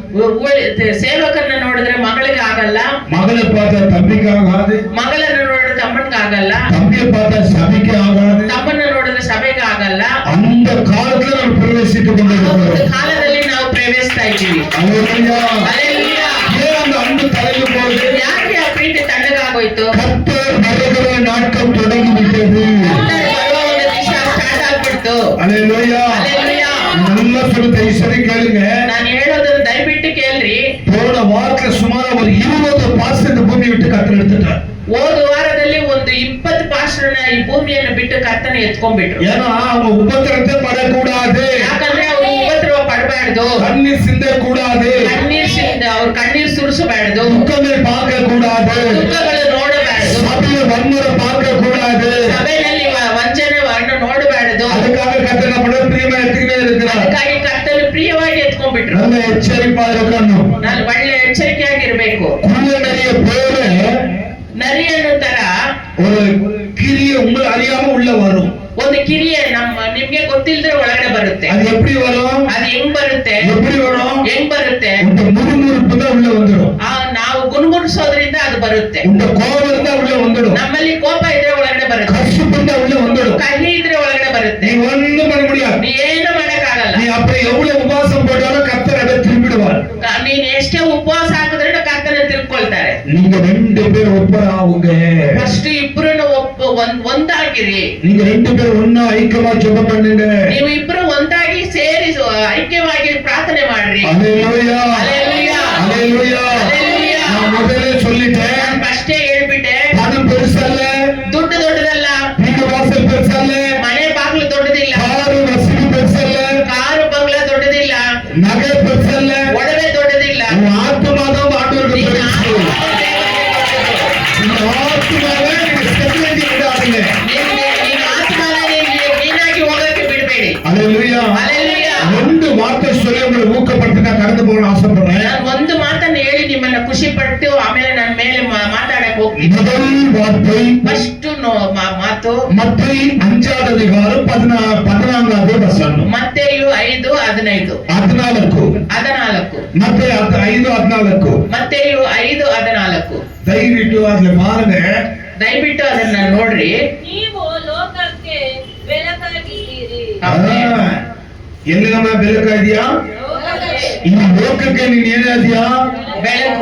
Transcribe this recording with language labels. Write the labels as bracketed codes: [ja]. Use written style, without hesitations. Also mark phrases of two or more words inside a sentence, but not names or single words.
[kn] ಸೇವಕರನ್ನ ನೋಡಿದ್ರೆ ಮಗಳಿಗೆ ಆಗಲ್ಲ, [ta] மகளை பார்த்தா தம்பிக்கு ஆகாது, [kn] ಮಗಳನ್ನ ನೋಡಿದ್ರೆ ತಮ್ಮನ್ಗೆ ಆಗಲ್ಲ, [ta] தம்பியை பார்த்தா சபைக்கு ஆகாது. [kn] ತಮ್ಮನ್ನ ನೋಡಿದ್ರೆ ಸಭೆಗೆ ಆಗಲ್ಲ. [ta] அந்த காலத்துல நம்ம பிரவேசித்துக் [kn] ಒಂದು [ta] கொண்டிருக்கிறோம். [kn] ಕಾಲದಲ್ಲಿ ನಾವು ಪ್ರವೇಶಿಸ್ತಾ ಇದ್ದೀವಿ. [ta] அல்லேலூயா. [kn] ಹಲ್ಲೆಲೂಯಾ. [ta] ஏன் அந்த அன்பு தணிந்து போகுது? [kn] ಯಾಕೆ ಆ ಪ್ರೀತಿ ತಣ್ಣಗಾಗೋಯ್ತು? [ta] கர்த்தர் வருகிற நாட்கள் தொடங்கி விட்டது. [kn] ಬರುವ ಒಂದು ದಿವಸ ಸ್ಟಾರ್ಟ್ ಆಗ್ಬಿಡ್ತು. [ta] அல்லேலூயா. [kn] ಹಲ್ಲೆಲೂಯಾ. [ta] நல்லா சொல்லுங்க, சரி கேளுங்க. [kn] ನಾನು ಹೇಳೋದನ್ನ ದಯವಿಟ್ಟು ಕೇಳ್ರಿ. [ta] போன வாரத்துல சுமார் ஒரு 20% பூமி விட்டு கர்த்தர் எடுத்துட்டார். [kn] ಹೋದ ವಾರದಲ್ಲಿ ಒಂದು 20% ಈ ಭೂಮಿಯನ್ನು ಬಿಟ್ಟು ಕರ್ತನ ಎತ್ಕೊಂಡ್ಬಿಟ್ರು. [ta] ஏன்னா அவங்க உபத்திரத்தை படக்கூடாது, [kn] ಯಾಕಂದ್ರೆ ಅವರು ಉಪದ್ರವ ಪಡಬಾರ್ದು, [ta] கண்ணீர் சிந்த கூடாது, [kn] ಅವ್ರ ಕಣ್ಣೀರ್ ಸುರಿಸಬಾರ್ದು, [ta] துக்கங்களை பார்க்க கூடாது, [kn] ದುಃಖಗಳು ನೋಡಬಾರ್ದು, [ta] சபையை வன்முறை பார்க்க கூடாது. [kn] ಸಭೆಯಲ್ಲಿ ವಂಚನೆಯನ್ನು ನೋಡಬಾರ್ದು. [ta] அதுக்காக கர்த்தர் நம்ம பிரியமா எடுத்துக்கிட்டே இருக்கிறார். [kn] ಅದಕ್ಕಾಗಿ ಕರ್ತನು ಪ್ರಿಯವಾಗಿ ಎತ್ಕೊಂಡ್ಬಿಟ್ರು. [ta] நல்ல எச்சரிப்பா இருக்கணும். [kn] ನಾನು ಒಳ್ಳೆ ಎಚ್ಚರಿಕೆಯಾಗಿರ್ಬೇಕು. [ta] குள்ள நிறைய பேரு [kn] ನರಿಯನ್ನು ತರ [ta] ஒரு கிரிய உங்களை அறியாம உள்ள வரும். [kn] ಒಂದು ಕಿರಿಯ ನಿಮ್ಗೆ ಗೊತ್ತಿಲ್ಲದ್ರೆ ಒಳಗಡೆ ಬರುತ್ತೆ. [ta] அது எப்படி வரும்? [kn] ಅದು ಹೆಂಗ್ ಬರುತ್ತೆ? [ta] எப்படி வரும்? [kn] ಹೆಂಗ್ ಬರುತ್ತೆ? [ta] இந்த முறுமுறுப்பு தான் உள்ள வந்துடும். [kn] ನಾವು ಗುಣಗುಣಿಸೋದ್ರಿಂದ ಅದು ಬರುತ್ತೆ. [ta] இந்த கோபம் தான் உள்ள வந்துடும். [kn] ನಮ್ಮಲ್ಲಿ ಕೋಪ ಇದ್ರೆ ಒಳಗಡೆ ಬರುತ್ತೆ, [ta] கஷ்டம் தான் உள்ள வந்துடும். [kn] ಕಹಿ ಇದ್ರೆ ಒಳಗಡೆ ಬರುತ್ತೆ. [ta] நீ ஒண்ணும் பண்ண முடியாது. [kn] ನೀ ಏನು ಮಾಡಕ್ಕಾಗಲ್ಲ. [ta] நீ அப்படி எவ்வளவு உபவாசம் போட்டாலும் கர்த்தர் அதை திரும்பிடுவார். [kn] ನೀನ್ ಎಷ್ಟೇ ಉಪವಾಸ ಹಾಕಿದ್ರೆ ಕರ್ತನ ತಿಳ್ಕೊಳ್ತಾರೆ. [ta] நீங்க 2 பேர் ஒப்பராவுங்க. [kn] ಫಸ್ಟ್ ಇಬ್ರು ಒಂದಾಗಿರಿ. [ta] நீங்க 2 பேர் ஒண்ணா ஐக்கியமா ஜெபம் பண்ணுங்க. [kn] ನೀವು ಇಬ್ರು ಒಂದಾಗಿ ಸೇರಿ ಐಕ್ಯವಾಗಿ ಪ್ರಾರ್ಥನೆ ಮಾಡ್ರಿ. [ta] அல்லேலூயா. [kn] ಹಲ್ಲೆಲೂಯಾ. [ta] அல்லேலூயா. [kn] ಹಲ್ಲೆಲೂಯಾ. [ta] நான் முதல்ல சொல்லிட்டேன், [kn] ನಾನು ಫಸ್ಟೇ ಹೇಳ್ಬಿಟ್ಟೆ, [ta] பணம் பெருசல்ல, [kn] ದುಡ್ಡು ದೊಡ್ಡದಲ್ಲ, [ta] வீடு வாசல் பெருசல்ல, [kn] ಮನೆ ಬಾಗಿಲು ದೊಡ್ಡದಿಲ್ಲ, [ta] காரு வசதி பெருசல்ல, [kn] ಕಾರು ಬಂಗ್ಲಾ ದೊಡ್ಡದಿಲ್ಲ, [ta] நகை பெருசல்ல, [kn] ಒಡವೆ ದೊಡ್ಡದಿಲ್ಲ. [ta] உன் ஆத்மாதான் ஆண்டவருக்கு [kn] ನಿನ್ನ [ta] பெருசு. இந்த ஆத்மாவை நீங்க செல்லி விடாதீங்க. [kn] ನಿನ್ನ ಆತ್ಮನ ನೀನಾಗಿ ಹೋಗಕ್ಕೆ ಬಿಡಬೇಡಿ. [ta] அல்லேலூயா. [kn] ಹಲ್ಲೆಲೂಯಾ. [ta] 2 வார்த்தை சொல்லி உங்களை ஊக்கப்படுத்தி நான் கடந்து போகணும்னு ஆசைப்படுறேன். [kn] ನಾನು ಒಂದು ಮಾತನ್ನ ಹೇಳಿ ನಿಮ್ಮನ್ನ ಖುಷಿ ಪಟ್ಟು ಆಮೇಲೆ ನನ್ನ ಮೇಲೆ ಮಾತಾಡಕ್ ಹೋಗ್ತೀನಿ. [ta] முதல் வார்த்தை [kn] ಫಸ್ಟ್ ಮಾತು [ta] மத்தேயு 5வது அதிகாரம் 14வது வசனம். [kn] ಮತ್ತೆಯು 5:15. [ta] 14. மத்தேயு 5:14. [kn] ಮತ್ತೆಯು 5:14. ದಯವಿಟ್ಟು ಅದನ್ನ பாருங்க. ದಯವಿಟ್ಟು ಅದನ್ನ ನೋಡ್ರಿ. ನೀವು ಲೋಕಕ್ಕೆ ಬೆಳಕಾಗಿದ್ದೀರಿ. ಎಲ್ಲಿ ನಮ್ಮ ಬೆಳಕಾಗಿದ್ಯಾ? ಲೋಕಕ್ಕೆ ಈ ಲೋಕಕ್ಕೆ ನೀನ್ ಏನಾದ್ಯಾ? ಬೆಳಕು.